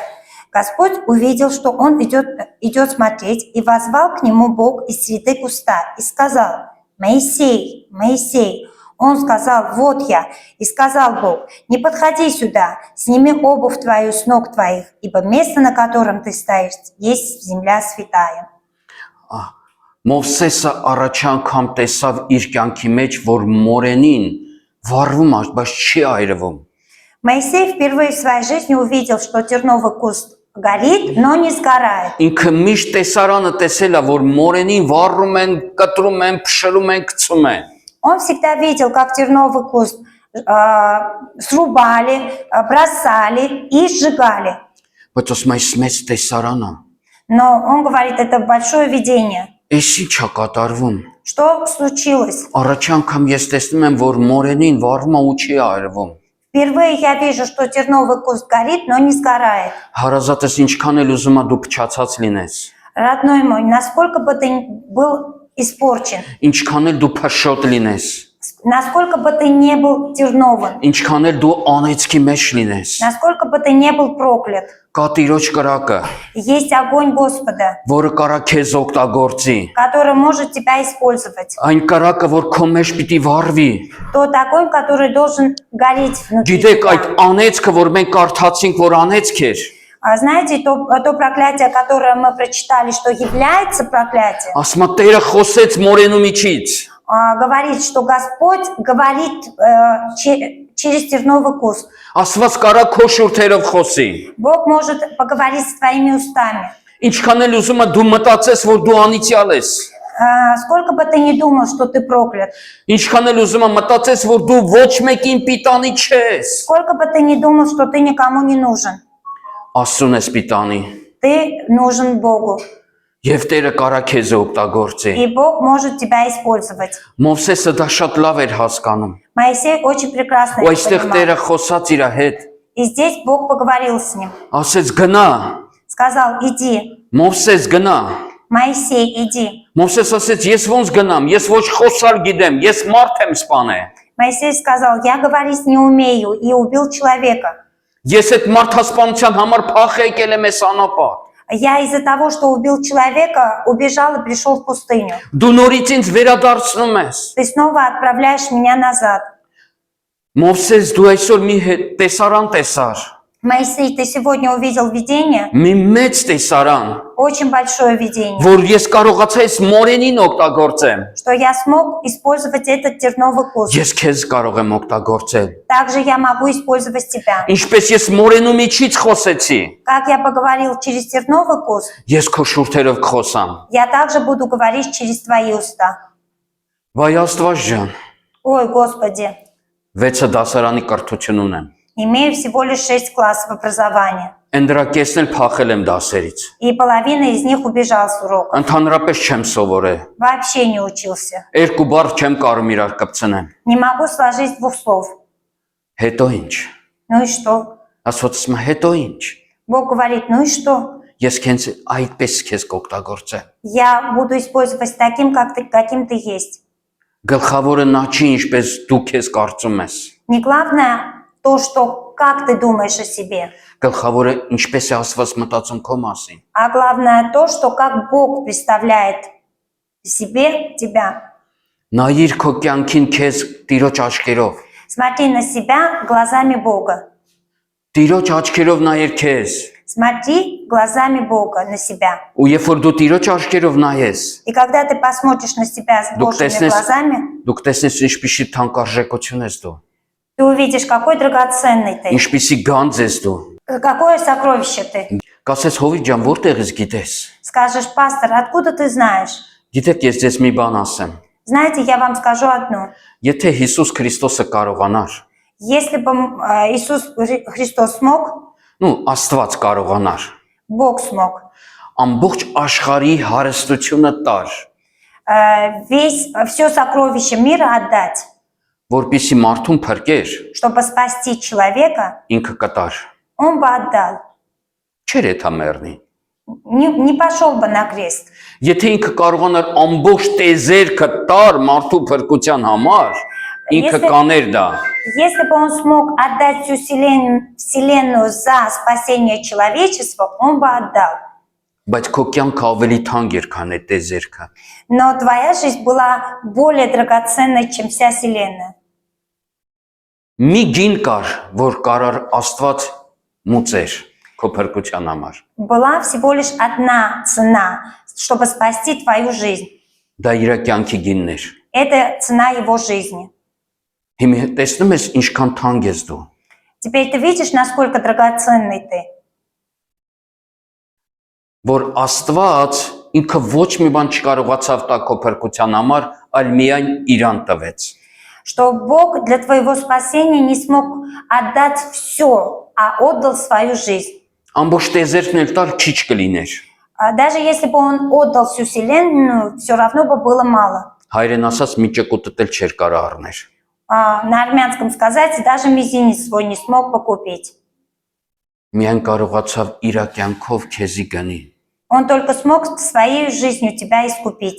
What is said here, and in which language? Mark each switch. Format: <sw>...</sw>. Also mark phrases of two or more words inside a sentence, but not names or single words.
<ru>Господь увидел, что он идет смотреть, и воззвал к нему Бог из среды куста и сказал: «Моисей, Моисей!» Он сказал: «Вот я». И сказал Бог: «Не подходи сюда, сними обувь твою с ног твоих, ибо место, на котором ты стоишь, есть земля святая».</ru> <hy>Մովսեսը առաջ անգամ տեսավ իր կյանքի մեջ, որ մորենին վառվում է, բայց չի այրվում։</hy> <ru>Моисей впервые в своей жизни увидел, что терновый куст горит, но не сгорает.</ru> <hy>Ինքը միշտ տեսարանը տեսել է, որ մորենին վառում են, կտրում են, փշրում են, գցում են։</hy> <ru>Он всегда видел, как терновый куст срубали, бросали и сжигали.</ru> <hy>Բայց ոսմ այս մեծ տեսարանը,</hy> <ru>Но он говорит, это большое видение.</ru> <hy>էս ինչ է կատարվում։</hy> <ru>Что случилось?</ru> <hy>Առաջ անգամ ես տեսնում եմ, որ մորենին վառվում է ու չի այրվում։</hy> <ru>Впервые я вижу, что терновый куст горит, но не сгорает.</ru> <hy>Հարազատս ինչքան էլ ուզում ես դու փչացած լինես։</hy> <ru>Родной мой, насколько бы ты был испорчен,</ru> <hy>Ինչքան էլ դու փշոտ լինես։</hy> <ru>насколько бы ты не был терновым,</ru> <hy>Ինչքան էլ դու անեծքի մեջ լինես։</hy> <ru>насколько бы ты не был проклят,</ru> <hy>Կա Տիրոջ կրակը,</hy> <ru>есть огонь Господа,</ru> <hy>որը կարա քեզ օգտագործի։</hy> <ru>который может тебя использовать.</ru> <hy>Այն կրակը, որ քո մեջ պիտի վառվի։</hy> <ru>Тот огонь, который должен гореть внутри</ru> <hy>Գիտեք այդ</hy> <ru>тебя.</ru> <hy>անեծքը, որ մենք կարդացինք, որ անեծք էր,</hy> <ru>А знаете, то проклятие, которое мы прочитали, что является проклятием,</ru> <hy>ասում է Տերը խոսեց մորենու միջից։</hy> <ru>говорит, что Господь говорит через терновый куст.</ru> <hy>Աստված կարա քո շուրթերով խոսի։</hy> <ru>Бог может поговорить с твоими устами.</ru> <hy>Ինչքան էլ ուզում ես դու մտածես, որ դու անիծյալ ես։</hy> <ru>Сколько бы ты ни думал, что ты проклят,</ru> <hy>Ինչքան էլ ուզում ես մտածես, որ դու ոչ մեկին պիտանի չես։</hy> <ru>сколько бы ты ни думал, что ты никому не нужен,</ru> <hy>Աստծուն ես պիտանի։</hy> <ru>ты нужен Богу.</ru> <hy>Եվ Տերը կարա քեզ օգտագործի։</hy> <ru>И Бог может тебя использовать.</ru> <hy>Մովսեսը դա շատ լավ էր հասկանում։</hy> <ru>Моисей очень прекрасно</ru> <hy>Ու</hy> <ru>это</ru> <hy>այստեղ</hy> <ru>понимал.</ru> <hy>Տերը խոսած իր հետ։</hy> <ru>И здесь Бог поговорил с ним.</ru> <hy>Ասեց գնա,</hy> <ru>Сказал: иди,</ru> <hy>Մովսես գնա։</hy> <ru>Моисей, иди.</ru> <hy>Մովսես ասեց ես ոնց գնամ, ես ոչ խոսալ գիտեմ, ես մարդ եմ սպանել։</hy> <ru>Моисей сказал: я говорить не умею, и убил человека.</ru> <hy>Ես այդ մարդասպանության համար փախ եկել եմ այս անապատ։</hy> <ru>Я из-за того, что убил человека, убежал и пришел в пустыню.</ru> <hy>Դու նորից ինձ վերադարձնում ես։</hy> <ru>Ты снова отправляешь меня назад.</ru> <hy>Մովսես դու այսօր մի տեսարան տեսար։</hy> <ru>Моисей, ты сегодня увидел видение,</ru> <hy>Մի մեծ տեսարան,</hy> <ru>очень большое видение,</ru> <hy>որ ես կարողացա այս մորենին օգտագործեմ։</hy> <ru>что я смог использовать этот терновый куст.</ru> <hy>Ես քեզ կարող եմ օգտագործել։</hy> <ru>Также я могу использовать тебя.</ru> <hy>Ինչպես ես մորենու միջից խոսեցի,</hy> <ru>Как я поговорил через терновый куст,</ru> <hy>ես քո շուրթերով կխոսամ։</hy> <ru>я также буду говорить через твои уста.</ru> <hy>Վայ Աստված ջան,</hy> <ru>Ой, Господи,</ru> <hy>6 դասարանի կրթություն ունեմ։</hy> <ru>имею всего лишь 6 классов образования,</ru> <hy>Ընդրակեսն էլ փախել եմ դասերից։</hy> <ru>и половина из них убежал с урока.</ru> <hy>Ընդհանրապես չեմ սովորել։</hy> <ru>Вообще не учился.</ru> <hy>Երկու բառ չեմ կարող իրար կպցնեմ։</hy> <ru>Не могу сложить двух слов.</ru> <hy>Հետո ինչ։</hy> <ru>Ну и что?</ru> <hy>Աստված ասում է հետո ինչ։</hy> <ru>Бог говорит: ну и что?</ru> <hy>Ես քեզ այդպես քեզ կօգտագործեմ։</hy> <ru>Я буду использовать таким, каким ты есть.</ru> <hy>Գլխավորը նա չի ինչպես դու քեզ կարծում ես։</hy> <ru>Не главное то, что как ты думаешь о себе.</ru> <hy>Գլխավորը ինչպես է Աստված մտածում քո մասին։</hy> <ru>А главное то, что как Бог представляет себе тебя.</ru> <hy>Նայիր քո կյանքին քեզ Տիրոջ աչքերով։</hy> <ru>Смотри на себя глазами Бога.</ru> <hy>Տիրոջ աչքերով նայիր քեզ։</hy> <ru>Смотри глазами Бога на себя.</ru> <hy>Ու երբ որ դու Տիրոջ աչքերով նայես,</hy> <ru>И когда ты посмотришь на себя с Божьими глазами,</ru> <hy>դուք տեսնես ինչպիսի թանկարժեքություն ես դու,</hy> <ru>ты увидишь, какой драгоценный ты,</ru> <hy>ինչպիսի գանձ ես դու։</hy> <ru>какое сокровище ты.</ru> <hy>Կասես Հովիկ ջան, որտեղից գիտես։</hy> <ru>Скажешь, пастор, откуда ты знаешь?</ru> <hy>Գիտեք, ես ձեզ մի բան ասեմ։</hy> <ru>Знаете, я вам скажу одно.</ru> <hy>Եթե Հիսուս Քրիստոսը կարողանար,</hy> <ru>Если бы Иисус Христос смог,</ru> <hy>Աստված կարողանար,</hy> <ru>Бог смог,</ru> <hy>ամբողջ աշխարհի հարստությունը տար,</hy> <ru>все сокровища мира отдать,</ru> <hy>որպիսի մարդուն փրկեր,</hy> <ru>чтобы спасти человека,</ru> <hy>ինքը կտար։</hy> <ru>он бы отдал.</ru> <hy>Չէր էթա մեռնի։</hy> <ru>Не пошел бы на крест.</ru> <hy>Եթե ինքը կարողանար ամբողջ տեզերքը տար մարդու փրկության համար, ինքը կաներ դա։</hy> <ru>Если бы он смог отдать всю вселенную за спасение человечества, он бы отдал.</ru> <hy>Բայց քո կյանքը ավելի թանկ էր, քան այդ տեզերքը։</hy> <ru>Но твоя жизнь была более драгоценной, чем вся вселенная.</ru> <hy>Մի գին կար, որ կարար Աստված մուծեր քո փրկության համար։</hy> <ru>Была всего лишь одна цена, чтобы спасти твою жизнь.</ru> <hy>Դա իր կյանքի գինն էր։</hy> <ru>Это цена его жизни.</ru> <hy>Հիմա տեսնում ես ինչքան թանկ ես դու։</hy> <ru>Теперь ты видишь, насколько драгоценный ты.</ru> <hy>Որ Աստված ինքը ոչ մի բան չկարողացավ տա քո փրկության համար, այլ միայն իրան տվեց։</hy> <ru>Что Бог для твоего спасения не смог отдать все, а отдал свою жизнь.</ru> <hy>Ամբողջ տեզերքն էլ տար քիչ կլիներ։</hy> <ru>Даже если бы он отдал всю вселенную, все равно бы было мало.</ru> <hy>Հայրեն ասած մի ճկուտը էլ չէր կարա առներ։</hy> <ru>На армянском сказать, даже мизинец свой не смог покупить.</ru> <hy>Միայն կարողացավ իր կյանքով քեզի գնի։ Он только смог своей жизнью тебя искупить.</hy>